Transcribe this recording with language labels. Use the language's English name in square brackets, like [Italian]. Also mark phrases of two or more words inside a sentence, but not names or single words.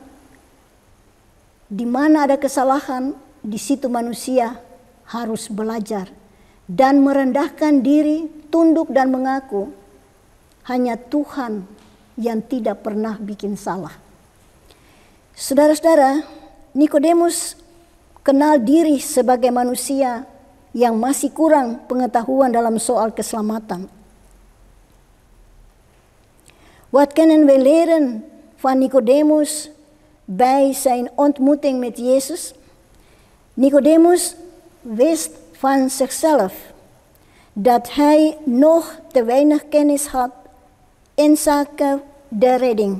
[Indonesian] Di mana ada kesalahan, di situ manusia harus belajar dan merendahkan diri, tunduk dan mengaku hanya Tuhan yang tidak pernah bikin salah. Saudara-saudara, Nikodemus kenal diri sebagai manusia yang masih kurang pengetahuan dalam soal keselamatan. [Dutch] Wat kunnen we leren van Nicodemus bij zijn ontmoeting met Jezus? Nicodemus wist van zichzelf dat hij nog te weinig kennis had inzake de redding.